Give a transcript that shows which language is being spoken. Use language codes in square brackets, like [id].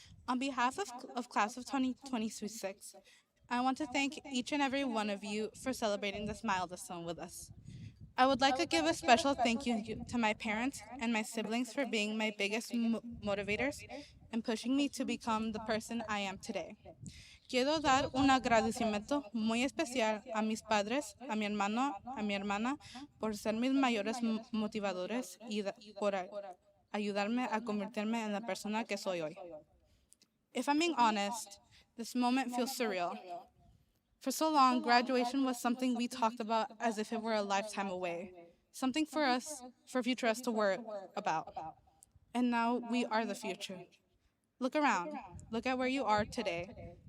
[en] On behalf of Class of 2026, I want to thank each and every one of you for celebrating this milestone with us. I would like to give a special thank you to my parents and my siblings for being my biggest motivators and pushing me to become the person I am today. [es] Quiero dar un agradecimiento muy especial a mis padres, a mi hermano, a mi hermana, por ser mis mayores motivadores y por ayudarme a convertirme en la persona que soy hoy. [en] If I'm being honest, this moment feels surreal. For so long, graduation was something we talked about as if it were a lifetime away, something for future us to worry about. And now we are the future. Look around. Look at where you are today.